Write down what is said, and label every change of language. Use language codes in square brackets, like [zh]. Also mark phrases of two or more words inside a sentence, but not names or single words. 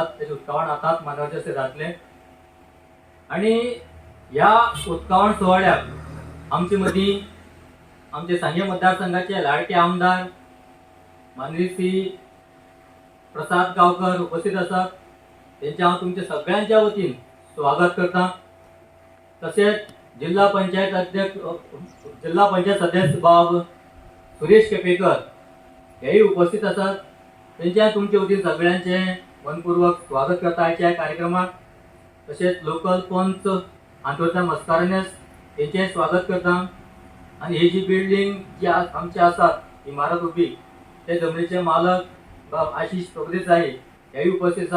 [kok] त्याचे उदकावण आताच मानवाचे असे जातले आणि या उदकावण सोहळ्याक आमचे मदीं आमचे सांगे मतदारसंघाचे लाडके आमदार माननीय श्री प्रसाद गावकर उपस्थित असतात। त्यांचे हांव तुमच्या सगळ्यांच्या वतीन स्वागत करता। तसेच जिल्हा पंचायत सदस्य बाब सुरेश केपेकर हेही उपस्थित असतात। त्यांच्या तुमच्या वतीन सगळ्यांचे मनपूर्वक स्वागत करता आजच्या कार्यक्रमात। तसेच लोकल पंच अंतोता मस्कारनेस यांचे स्वागत करता आणि ही जी बिल्डिंग जी आमची असतात इमारत उभी ते जमनीचे मालक बाब आशिष प्रभुदेसाई हेही उपस्थित असतात।